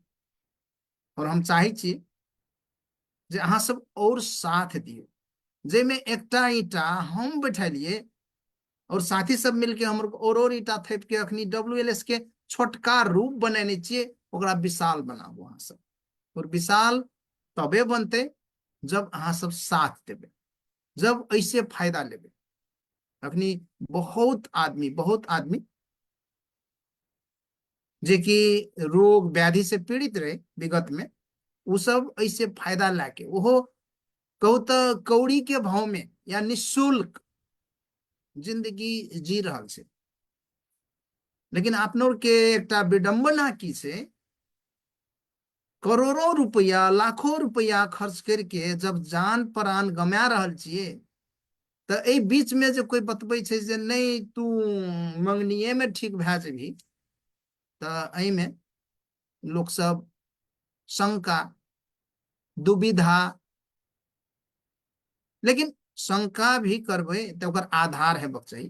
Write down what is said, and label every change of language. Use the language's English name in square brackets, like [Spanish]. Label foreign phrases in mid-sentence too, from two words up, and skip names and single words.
[Maithili] और हम चाहे छी जे अहाँ सब और साथ दियो, जेमे एकटा ईटा हम बैठलिए और साथी सब मिलके हमर और ईटा थेप के अखनी WLS के छोटका रूप बनेने छिए, ओकरा विशाल बनाबो अहाँ सब। और विशाल तबे बनते जब अहाँ सब साथ देबे, जब ऐसे फायदा लेबे। अखनी बहुत आदमी जे कि रोग व्याधि से पीड़ित रहे विगत में, वो सब ऐसे फायदा लाके ओहो कहू तो कौड़ी के भाव में या निःशुल्क जिंदगी जी रहल छै। लेकिन अपनों के एकटा विडंबना की छै, करोड़ों रुपया लाखों रुपया खर्च करके जब जान प्राण गमा रहल छिए, तो एहि बीच में जे कोई बतबै छै जे नहीं तू मंगनिये में ठीक भए जेबही, तो एहि में लोग सब शंका दुविधा, लेकिन शंका भी करबै तो ओकर आधार हेबाक चाही।